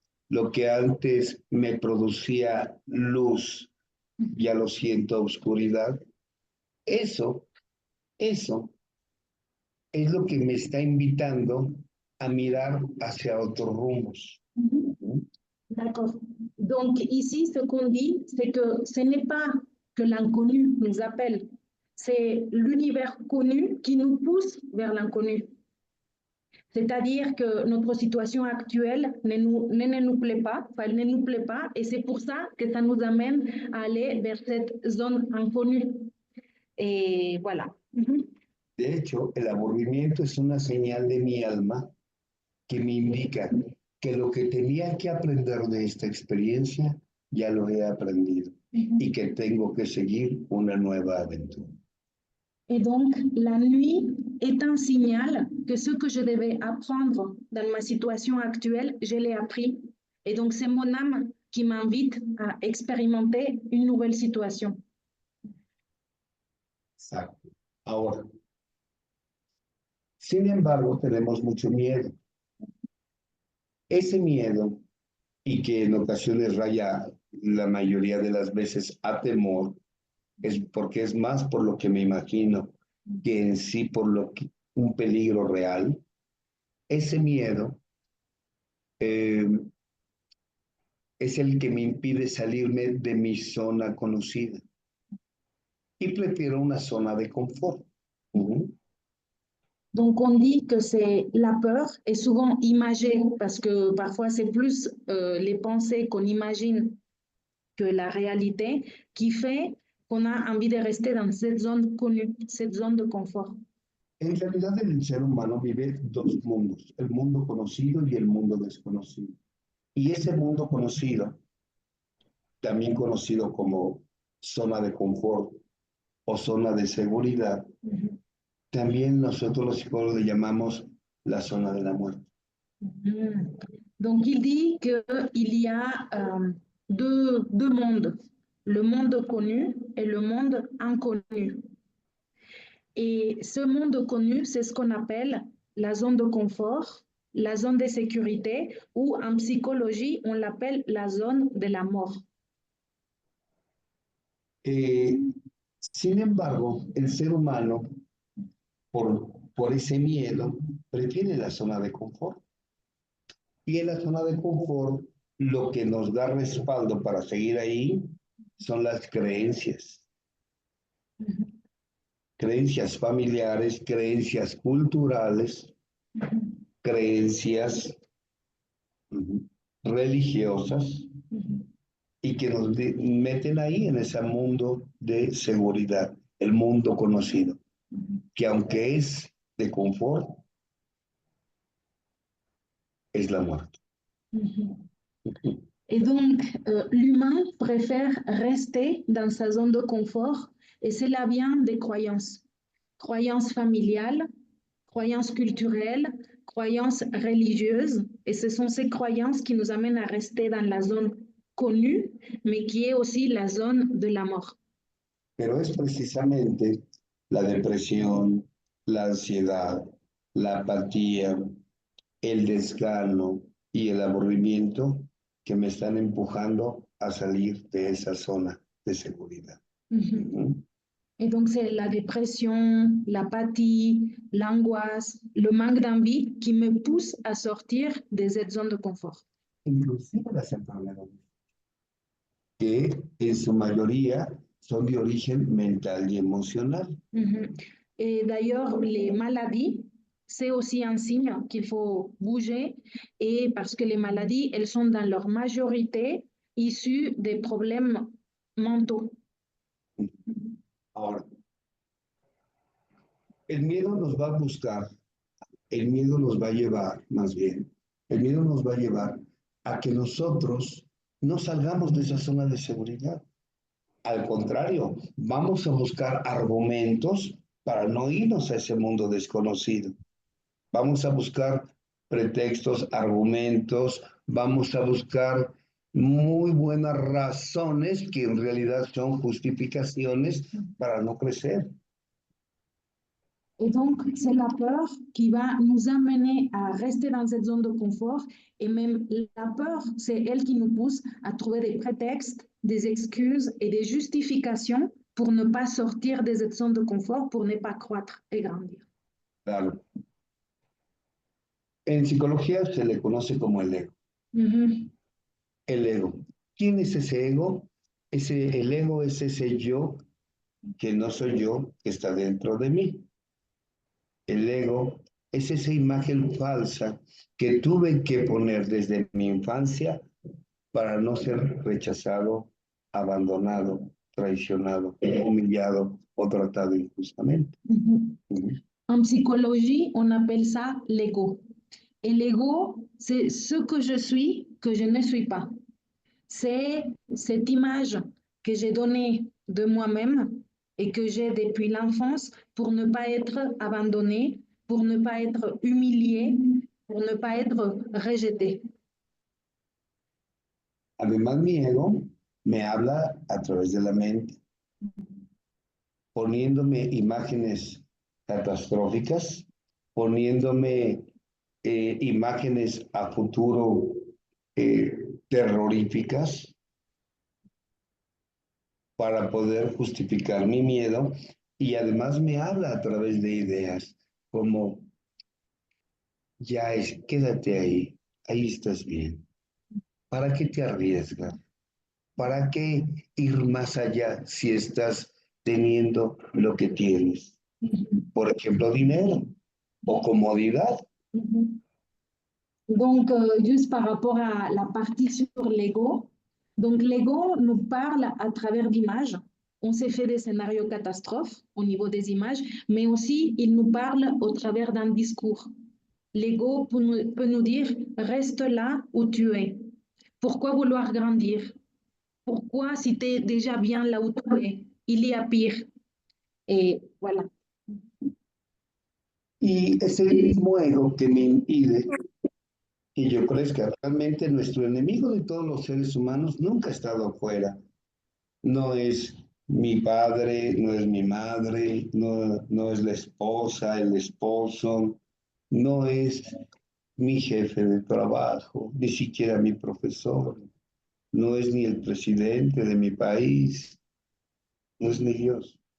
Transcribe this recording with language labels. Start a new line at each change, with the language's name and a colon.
Spanish: Lo que antes me producía luz, ya lo siento oscuridad. Eso es lo que me está invitando a mirar hacia otros rumbos.
French: D'accord. Donc ici, ce qu'on dit, c'est que ce n'est pas que l'inconnu nous appelle, c'est l'univers connu qui nous pousse vers l'inconnu. C'est-à-dire que notre situation actuelle ne nous plaît pas, enfin, elle ne nous plaît pas, et c'est pour ça que ça nous amène à aller vers cette zone inconnue. Et voilà.
Spanish: De hecho, el aburrimiento es una señal de mi alma que me indica que lo que tenía que aprender de esta experiencia ya lo he aprendido y que tengo que seguir una nueva aventura.
French: Et donc, la nuit est un signal que ce que je devais apprendre dans ma situation actuelle, je l'ai appris. Et donc, c'est mon âme qui m'invite à expérimenter une nouvelle situation.
Spanish: Exacto. Ahora, sin embargo, tenemos mucho miedo. Ese miedo, y que en ocasiones raya la mayoría de las veces a temor, es porque es más por lo que me imagino que en sí por lo que un peligro real. Ese miedo es el que me impide salirme de mi zona conocida y prefiero una zona de confort.
French: Donc, on dit que c'est la peur est souvent imagée parce que parfois c'est plus les pensées qu'on imagine que la réalité qui fait qu'on a envie de rester dans cette zone connue, cette zone de confort.
Spanish: En realidad, el ser humano vive dos mundos, el mundo conocido y el mundo desconocido. Y ese mundo conocido, también conocido como zona de confort o zona de seguridad, también nosotros los psicólogos le llamamos la zona de la muerte.
French: Donc, il dit qu'il y a deux mondes, le monde connu et le monde inconnu. Et ce monde connu, c'est ce qu'on appelle la zone de confort, la zone de sécurité, ou en psychologie, on l'appelle la zone de la mort.
Spanish: Sin embargo, el ser humano, por ese miedo, prefiere la zona de confort. Y en la zona de confort, lo que nos da respaldo para seguir ahí son las creencias. Creencias familiares, creencias culturales, creencias religiosas, y que nos meten ahí en ese mundo de seguridad, el mundo conocido, que aunque es de confort, es la muerte.
French: Et donc, l'humain préfère rester dans sa zone de confort, et cela vient des croyances. Croyances familiales, croyances culturelles, croyances religieuses, et ce sont ces croyances qui nous amènent à rester dans la zone connue, mais qui est aussi la zone de la mort.
Spanish: Pero es precisamente la depresión, la ansiedad, la apatía, el desgano y el aburrimiento que me están empujando a salir de esa zona de seguridad.
French: Et donc, c'est la dépression, l'apathie, l'angoisse, le manque d'envie qui me pousse à sortir de cette zone de confort.
Spanish: Inclusive las enfermedades, que en su mayoría son de origen mental y emocional.
French: Et d'ailleurs, les maladies, c'est aussi un signe qu'il faut bouger, et parce que les maladies, elles sont dans leur majorité issues des problèmes mentaux.
Spanish: Ahora, el miedo nos va a buscar, el miedo nos va a llevar, más bien, el miedo nos va a llevar a que nosotros no salgamos de esa zona de seguridad. Al contrario, vamos a buscar argumentos para no irnos a ese mundo desconocido. Vamos a buscar pretextos, argumentos, vamos a buscar muy buenas razones que en realidad son justificaciones para no crecer.
French: Et donc, c'est la peur qui va nous amener à rester dans cette zone de confort. Et même la peur, c'est elle qui nous pousse à trouver des prétextes, des excuses et des justifications pour ne pas sortir de cette zone de confort, pour ne pas croître et grandir.
Spanish: Claro. En psicología se le conoce como el ego. El ego. ¿Quién es ese ego? El ego es ese yo que no soy yo, que está dentro de mí. El ego es esa imagen falsa que tuve que poner desde mi infancia para no ser rechazado, abandonado traicionado, humillado o tratado injustamente.
French: En psychologie, on appelle ça l'ego. Et l'ego, c'est ce que je ne suis pas. C'est cette image que j'ai donnée de moi-même et que j'ai depuis l'enfance pour ne pas être abandonnée, pour ne pas être humiliée, pour ne pas être rejetée.
Spanish: Además, mi ego me habla a través de la mente, poniéndome imágenes catastróficas, poniéndome imágenes a futuro terroríficas para poder justificar mi miedo, y además me habla a través de ideas como, quédate ahí estás bien. ¿Para qué te arriesgas? ¿Para qué ir más allá si estás teniendo lo que tienes? Por ejemplo, dinero o comodidad.
French: Donc, juste par rapport à la partie sur l'ego, donc l'ego nous parle à travers d'images. On s'est fait des scénarios catastrophes au niveau des images, mais aussi il nous parle au travers d'un discours. L'ego peut nous dire, reste là où tu es. Pourquoi vouloir grandir? Pourquoi, si tu es déjà bien là où tu es, il y a pire? Et voilà.
Spanish: Y es el mismo ego que me impide que yo crezca. Realmente nuestro enemigo de todos los seres humanos nunca ha estado afuera. No es mi padre, no es mi madre, no es la esposa, el esposo, no es mi jefe de trabajo, ni siquiera mi profesor, no es ni el presidente de mi país, no es ni Dios.